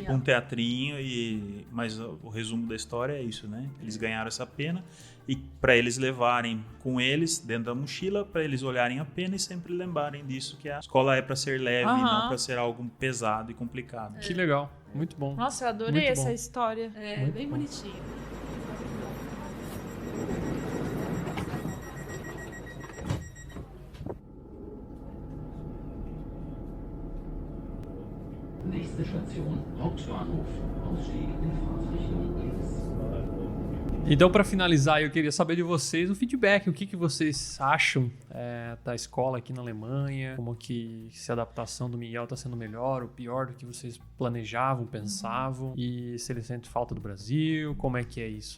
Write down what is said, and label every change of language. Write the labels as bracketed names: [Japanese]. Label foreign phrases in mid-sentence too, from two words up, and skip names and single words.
[Portuguese] tipo um teatrinho mas o resumo da história é isso, né? Eles ganharam essa pena e para eles levarem com eles dentro da mochila, para eles olharem a pena e sempre lembrarem disso, que a escola é para ser leve, Aham. não para ser algo pesado e complicado. Que legal, muito bom. Nossa, eu adorei Muito essa bom. história. É, bem bonitinho. [German] Nächste Station, Hauptbahnhof. Ausstieg in Fahrtrichtung links. [Portuguese] Então, para finalizar, eu queria saber de vocês o feedback, o que vocês acham da escola aqui na Alemanha, como que se a adaptação do Miguel está sendo melhor ou pior do que vocês planejavam, pensavam, e se ele sente falta do Brasil, como é que é isso?